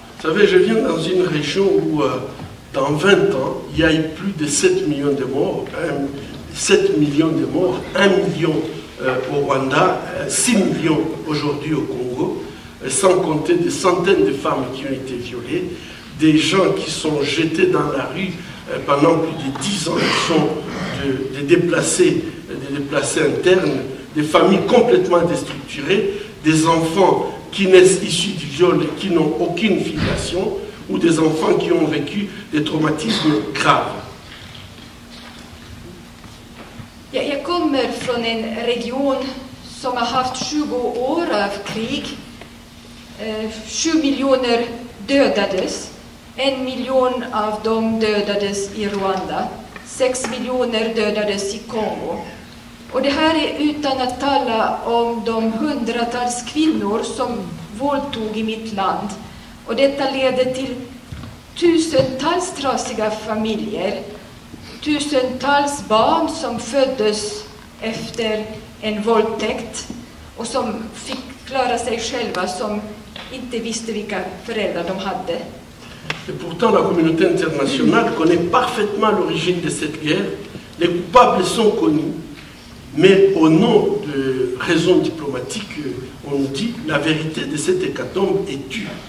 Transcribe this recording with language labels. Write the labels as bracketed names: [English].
[French] Vous savez, je viens dans une région où, dans 20 ans, il y a eu plus de 7 millions de morts, 7 millions de morts, 1 million au Rwanda, 6 millions aujourd'hui au Congo, sans compter des centaines de femmes qui ont été violées, des gens qui sont jetés dans la rue pendant plus de 10 ans, qui sont des déplacés internes, des familles complètement déstructurées, des enfants qui naissent issus du viol et qui n'ont aucune filiation, ou des enfants qui ont vécu des traumatismes graves. [Swedish] Jag kommer från en region som har haft 20 år av krig. 7 miljoner dödades. 1 miljon av dem dödades i Rwanda. 6 miljoner dödades i Kongo. Och det här är utan att tala om de hundratals kvinnor som våldtog i mitt land. Och detta leder till tusentals trasiga familjer. Tusentals barn som föddes efter en våldtäkt och som fick klara sig själva, som inte visste vilka föräldrar de hade. [French] Et pourtant, la communauté internationale connaît parfaitement l'origine de cette guerre. Les coupables sont connus, mais au nom de raisons diplomatiques, on nous dit la vérité de cette hécatombe est tue.